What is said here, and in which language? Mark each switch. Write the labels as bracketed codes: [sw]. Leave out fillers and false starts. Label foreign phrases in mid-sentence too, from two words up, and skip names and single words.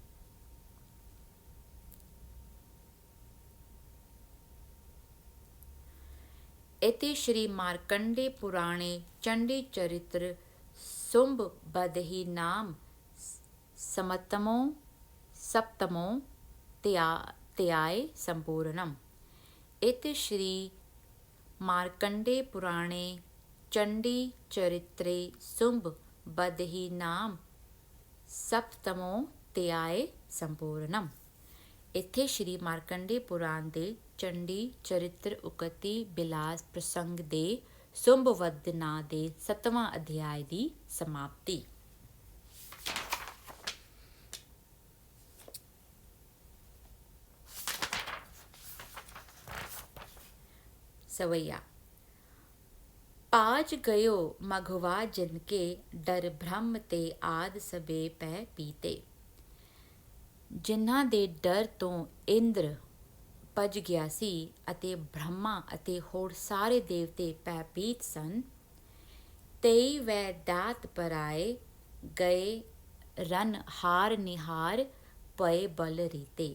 [sa] ਇਤੀ ਸ਼੍ਰੀ ਮਾਰਕੰਡੇ ਪੁਰਾਣੇ ਚੰਡੀ ਚਰਿਤ੍ਰ ਸੁੰਭ ਬਦਹੀ ਨਾਮ ਸਪਤਮੋ ਧਿਆਏ ਸੰਪੂਰਨਮ। ਇति श्री मार्कंडे पुराणे चंडी चरित्रे शुंभ बदही नाम सप्तमो ਧਿਆਏ ਸੰਪੂਰਨਮ। [pa] ਇੱਥੇ ਸ਼੍ਰੀ ਮਾਰਕੰਡੇ ਪੁਰਾਣ ਦੇ ਚੰਡੀ ਚਰਿਤਰ ਉਕਤੀ ਬਿਲਾਸ ਪ੍ਰਸੰਗ ਦੇ ਸੁੰਭਵਦ ਨਾਂ ਦੇ 7ਵਾਂ ਅਧਿਆਇ ਦੀ ਸਮਾਪਤੀ। [bra] सवैया। पाज गयो मघवा जिनके डर भ्रम ते आद सबे पै पीते। [pa] ਜਿਨ੍ਹਾਂ ਦੇ ਡਰ ਤੋਂ ਇੰਦਰ ਭੱਜ ਗਿਆ ਸੀ ਅਤੇ ਬ੍ਰਹਮਾ ਅਤੇ ਹੋਰ ਸਾਰੇ ਦੇਵਤੇ ਭੈਭੀਤ ਸਨ। [bra] ਤੇਈ ਵੈ ਦਾਤ ਪਰਾਏ ਗਏ ਰਨ ਹਾਰ ਨਿਹਾਰ ਪਏ ਬਲ ਰੀਤੇ।